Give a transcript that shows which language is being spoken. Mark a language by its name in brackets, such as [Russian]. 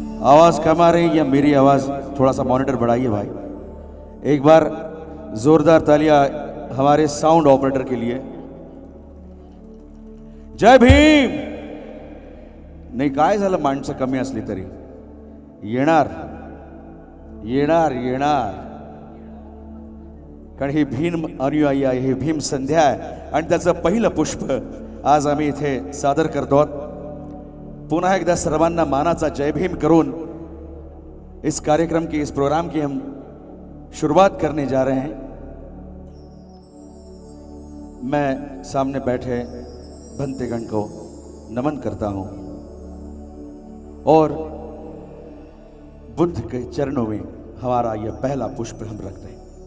[Hindi] आवाज कम आ रही या मेरी आवाज थोड़ा सा मॉनिटर बढ़ाइए भाई. एक बार जोरदार तालियां हमारे साउंड ऑपरेटर के लिए. जय भीम. [Marathi] नाही काय झालं, माणसं कमी असली तरी येणार येणार येणार, कारण ही भीम अनुयायी आहे, ही भीम संध्या आहे आणि त्याचं पहिलं पुष्प आज आम्ही इथे सादर करतो. पुन्हा एकदा सर्वांना मानाचा जय भीम करून [Hindi] इस कार्यक्रम की, इस प्रोग्राम की हम शुरुआत करने जा रहे हैं. मैं सामने बैठे भंतेगण को नमन करता हूं और बुद्ध के चरणों में हमारा यह पहला पुष्प हम रखते हैं.